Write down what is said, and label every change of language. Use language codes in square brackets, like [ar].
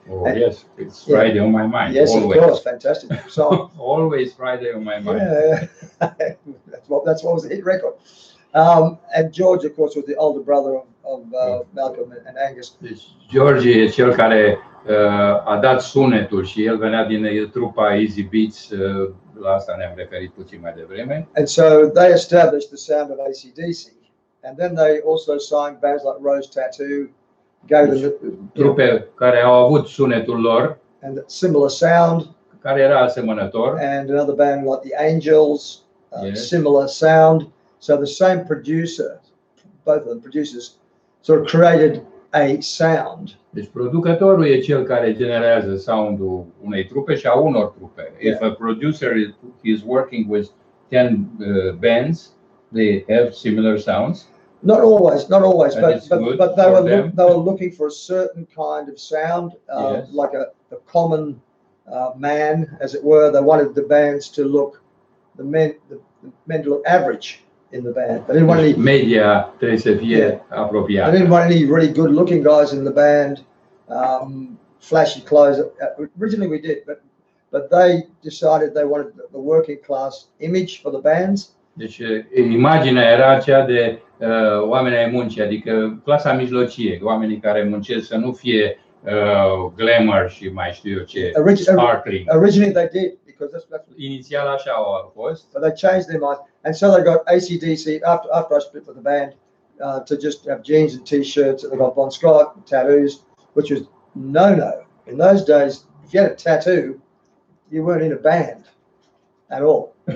[en] Oh, and, yes, it's Friday on my mind. Yes, always. Of course, fantastic song. Always Friday on my mind. Yeah, that's what was the hit record. And George, of course, was the older brother of Malcolm and Angus. [ro] Deci George e cel care a dat sunetul și el venea din trupa Easy Beats, la asta ne-am referit puțin mai devreme. [en] And so they established the sound of AC/DC. And then they also signed bands like Rose Tattoo, gave them [ro] trupe care au avut sunetul lor [en] and similar sound, [ro] care era asemănător. [en] And another band like the Angels, similar sound. So the same producer, both of them producers, sort of created a sound. [ro] Deci producătorul e cel care generează soundul unei trupe și a unor trupe. [en] If a producer is working with 10 bands, they have similar sounds. Not always, but they were looking for a certain kind of sound, like a common man, as it were. They wanted the bands to look, the men to look average in the band. They didn't want any [ro] media trebuie să fie apropiat. [en] They didn't want any really good-looking guys in the band, flashy clothes. Originally we did, but they decided they wanted the working class image for the bands. [ro] Deci imaginea era aceea de oameni ai muncii, adică clasa mijlocie, oamenii care muncesc, să nu fie glamour și mai știu eu ce, sparkling. [en] Originally they did, because that's [ro] inițial așa a fost. [en] But they changed their mind, and so they got AC/DC after I split with the band to just have jeans and t-shirts, and they got Bon Scott tattoos, which was no. In those days, if you had a tattoo, you weren't in a band at all.